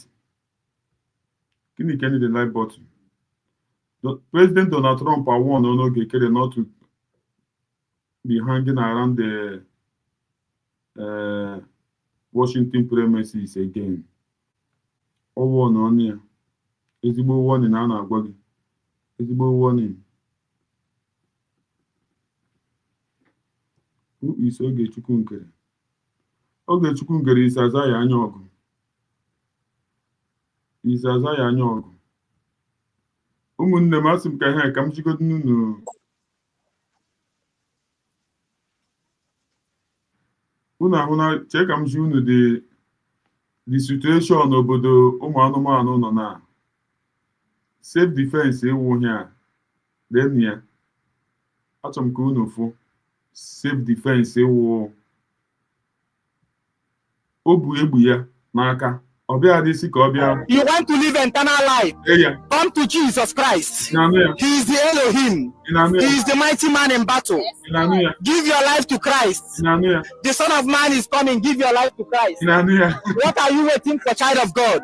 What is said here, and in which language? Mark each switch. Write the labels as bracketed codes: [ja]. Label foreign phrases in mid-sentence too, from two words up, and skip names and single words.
[ig] Gịnị ka [en] the live button? President Donald Trump warned Ogechukwu not to be hanging around the Washington premises again. [ig] Ọ warned on ya. Ezigbo warning a na-agwa gị. [en] Ezigbo warning. Who is Ogechukwu Nkere? Ogechukwu Nkere is [ig] Azaya anya ọgụ. [en] Is [ig] Azaya anya ọgụ. Ụmụnne m asị m ka ihe ka m jigodo unu. Unu ahụ na chee ka m ji unu [en] the situation [ig] obodo ụmụ anụmanụ nọ na [en] self defense [ig] ewu ihe a. Lee ya. Achọrọ m ka unu fụ [en] self defense [ig] ewu. O bu egbu ya n'aka. [en] You want to live eternal life? Come to Jesus Christ. He is the Elohim. He is the mighty man in battle. Give your life to Christ. The Son of Man is coming. Give your life to Christ. What are you waiting for, child of God?